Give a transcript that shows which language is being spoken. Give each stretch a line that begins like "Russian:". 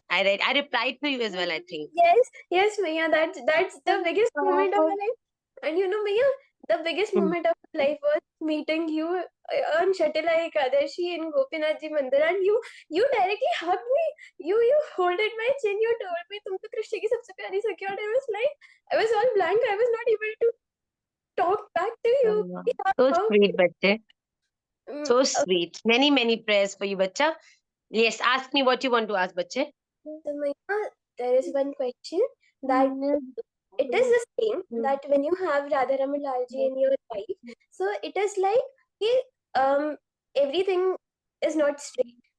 English: I replied to you as well, I think. Yes, Maya, that's the biggest moment of my life. And you know, Maya, the biggest Hmm. moment of my life was meeting you on Shatila Ekadashi in Gopinath Ji Mandir, and you directly hugged me. You holded my chin. You told me,
Hindi: "तुम तो कृष्ण की सबसे प्यारी सखी."
English: And I was like, I was all blank. I was not able to talk back to you. Oh, Yeah, so how? sweet, bache. So Okay, sweet. Many, many prayers for you, bacha. Yes, ask me what you want to ask, bache. so Maya, there is one question that it is the same that when you have Radharaman Lalji in your life, so it is like कि, everything is not straight.